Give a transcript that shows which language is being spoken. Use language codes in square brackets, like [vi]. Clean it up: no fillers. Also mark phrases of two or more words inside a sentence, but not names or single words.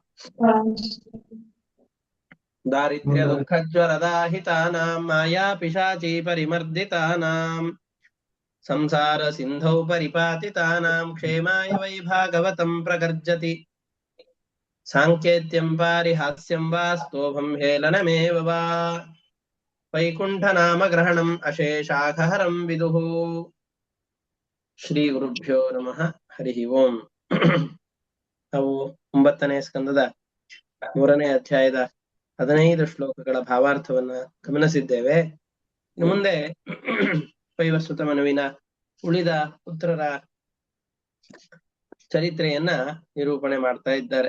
[sa] दारिद्र्यदुःखज्वरदाहितानां मायापिशाची परिमर्दितानां संसारसिन्धौ परिपातितानां क्षेमाय वै भागवतं प्रगर्जति साङ्केत्यं पारिहास्यं वा स्तोभं हेलनमेव वा वैकुण्ठनामग्रहणम् अशेषाखहरं विदुः ಶ್ರೀಗುರುಭ್ಯೋ ನಮಃ ಹರಿ ಓಂ. [kn] ನಾವು 9ನೇ ಸ್ಕಂದದ 3ನೇ ಅಧ್ಯಾಯದ 15 ಶ್ಲೋಕಗಳ ಭಾವಾರ್ಥವನ್ನ ಗಮನಿಸಿದ್ದೇವೆ. ಇನ್ನು ಮುಂದೆ ವೈವಸ್ವತ ಮನುವಿನ ಉಳಿದ ಪುತ್ರರ ಚರಿತ್ರೆಯನ್ನ ನಿರೂಪಣೆ ಮಾಡ್ತಾ ಇದ್ದಾರೆ.